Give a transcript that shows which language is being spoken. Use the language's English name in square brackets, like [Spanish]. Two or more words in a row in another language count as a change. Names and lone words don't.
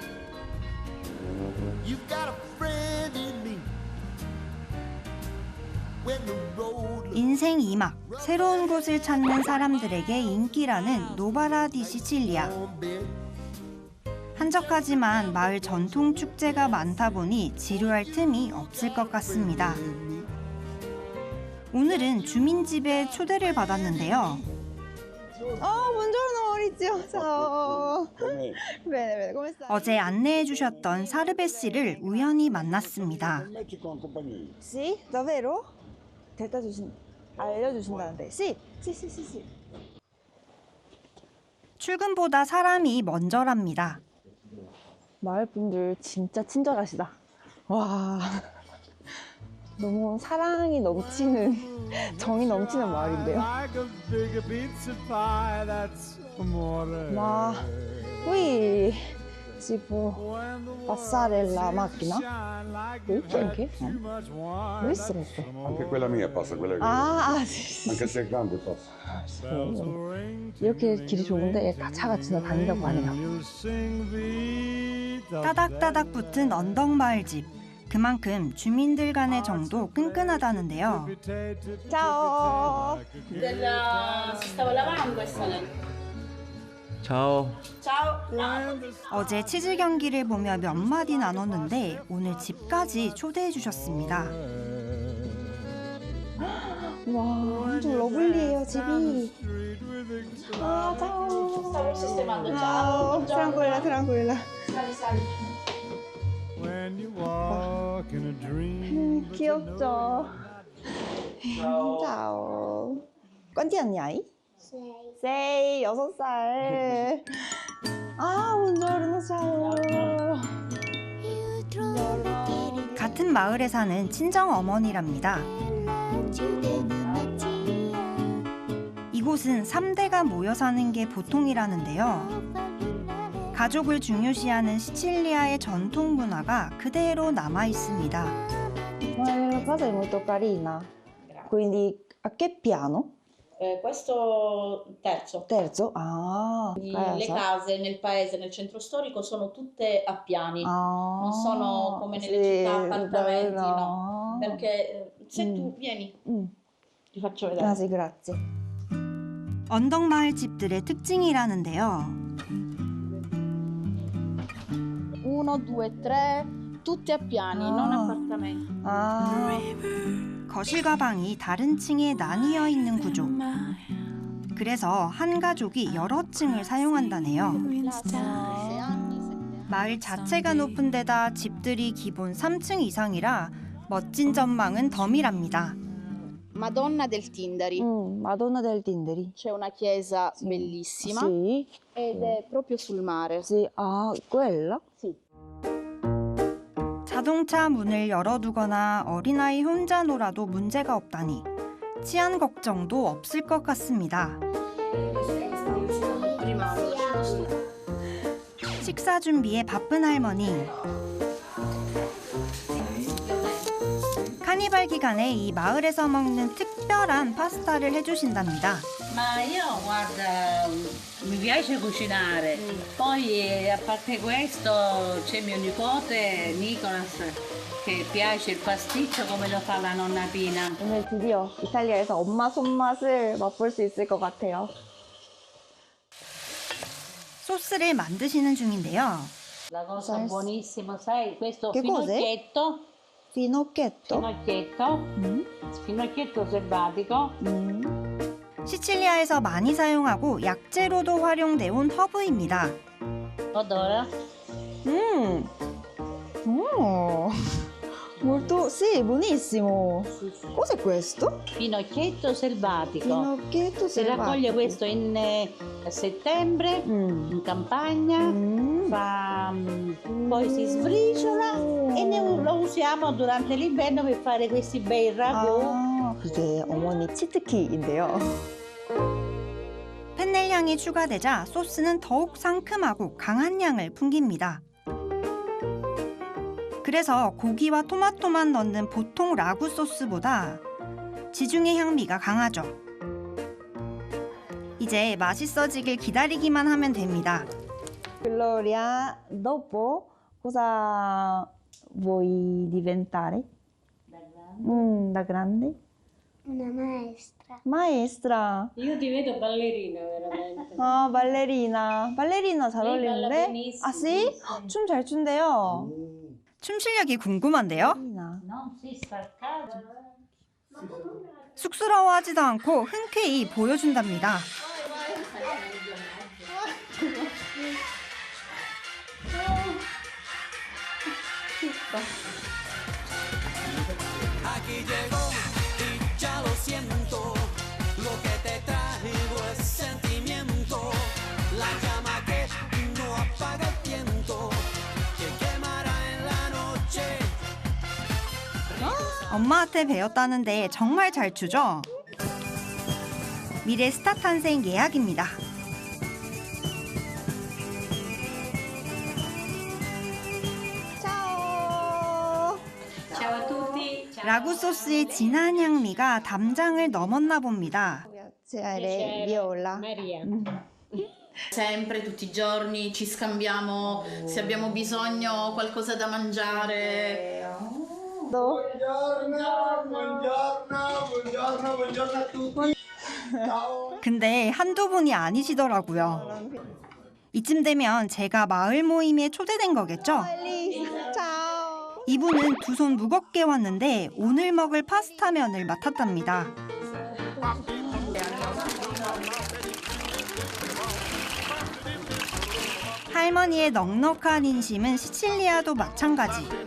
[Korean] 인생 2막, 새로운 곳을 찾는 사람들에게 인기라는 노바라 디 시칠리아. 한적하지만 마을 전통 축제가 많다 보니 지루할 틈이 없을 것 같습니다. 오늘은 주민 집에 초대를 받았는데요. [Italian] buongiorno Maurizio. Ciao. Bene, bene, come stai? [Korean] 어제 안내해 주셨던 사르베 씨를 우연히 만났습니다. [Italian] Sì, davvero? 알려주신다는데. Sì, sì, sì, sì, sì. [Korean] 출근보다 사람이 먼저랍니다. 마을 분들 진짜 친절하시다. 와, 너무 사랑이 넘치는, 정이 넘치는 마을인데요. [Italian] Ma qui si può passare la macchina? Qui anche? No? L'hai stretto? Anche quella mia passa, quella che... 아, sì. Anche se è grande passa. [Korean] 이렇게 길이 좋은데 차가 지나다닌다고 하네요. 따닥따닥 붙은 언덕마을집. 그만큼 주민들 간의 정도 끈끈하다는데요. [Italian] Ciao. Si stava lavando questa lei. Ciao. Ciao. [Korean] 어제 치즈 경기를 보며 몇 마디 나눴는데 오늘 집까지 초대해 주셨습니다. 와, 엄청 러블리해요, 집이. 아, [Italian] ciao. Stavo sistemando. Ciao. Tranquilla, tranquilla. Sali, sali. [Korean] 귀엽죠? [Italian] Ciao. Quanti anni hai? 6, [Korean] 6살. 아, [Italian] buongiorno, ciao. [Korean] 같은 마을에 사는 친정 어머니랍니다. 이곳은 3대가 모여 사는 게 보통이라는데요. 가족을 중요시하는 시칠리아의 전통 문화가 그대로 남아 있습니다. [Italian] La casa è molto carina. Quindi a che piano? Questo terzo. Terzo? Ah, Le case nel paese, nel centro storico, sono tutte a piani, non sono come nelle città appartamenti, no. Perché se tu vieni, ti faccio vedere. Ah, sì, grazie. [Korean] 언덕마을 집들의 특징이라는데요. 1, 2, 3, [Italian] tutte a piani, non appartamenti. [Korean] 아, 거실과 방이 다른 층에 나뉘어 있는 구조. 그래서 한 가족이 여러 층을 사용한다네요. 마을 자체가 높은 데다 집들이 기본 3층 이상이라 멋진 전망은 덤이랍니다. [Italian] Madonna del Tindari. Madonna del Tindari. C'è una chiesa bellissima Sì. ed è proprio sul mare. Sì, ah, quella? Sì. [Korean] 자동차 문을 열어두거나 어린아이 혼자 놀아도 문제가 없다니 치안 걱정도 없을 것 같습니다. 식사 준비에 바쁜 할머니. 카니발 기간에 이 마을에서 먹는 특별한 파스타를 해주신답니다. [Italian] Ma io, guarda, mi piace cucinare. Poi, a parte questo, c'è mio nipote, Nicolas, che piace il pasticcio come lo fa la nonna Pina. [Korean] 오늘 드디어 이탈리아에서 엄마 손맛을 맛볼 수 있을 것 같아요. 소스를 만드시는 중인데요. [Italian] La cosa buonissima, sai, questo Che cos'è? finocchietto. Finocchietto? Finocchietto selvatico. [Korean] 시칠리아에서 많이 사용하고 약재로도 활용돼 온 허브입니다. [Italian] Odora? Molto, sì, buonissimo. Cos'è questo? Finocchietto selvatico. Finocchietto Si raccoglie selvatico. questo in settembre, in campagna, poi si sbriciola e lo usiamo durante l'inverno per fare questi bei ragù. [Korean] 아, 이게 어머니 치트키인데요. 펜넬 향이 추가되자 소스는 더욱 상큼하고 강한 향을 풍깁니다. 그래서 고기와 토마토만 넣는 보통 라구 소스보다 지중해 향미가 강하죠. 이제 맛있어지길 기다리기만 하면 됩니다. [Italian] Gloria, dopo cosa vuoi diventare? Da grande? Una maestra. Maestra. Io ti vedo ballerina veramente. [Korean] 아, 발레리나. 발레리나 잘 [Italian] Lei balla [Korean] 어울리는데? [Italian] benissimo. [Korean] 아, 씨? 춤 잘 춘대요. 춤 실력이 궁금한데요. [Italian] Non si staccava. [Korean] 쑥스러워하지도 않고 흔쾌히 보여준답니다. [Spanish] Aquí llegó y ya lo siento. Lo que te traigo es sentimiento. La llama que no apaga el viento. Que quemará en la noche. [Korean] 엄마한테 배웠다는데 정말 잘 추죠? 미래 스타 탄생 예약입니다. [Italian] Ciao a tutti. Ciao. [Korean] 라구 소스의 진한 향미가 담장을 넘었나 봅니다. [Italian] piacere, Viola. Maria. Sempre, tutti i giorni ci scambiamo se abbiamo bisogno qualcosa da mangiare. buongiorno a tutti. [Korean] 근데 한두 분이 아니시더라고요. 이쯤 되면 제가 마을 모임에 초대된 거겠죠? 이분은 두 손 무겁게 왔는데 오늘 먹을 파스타면을 맡았답니다. 할머니의 넉넉한 인심은 시칠리아도 마찬가지.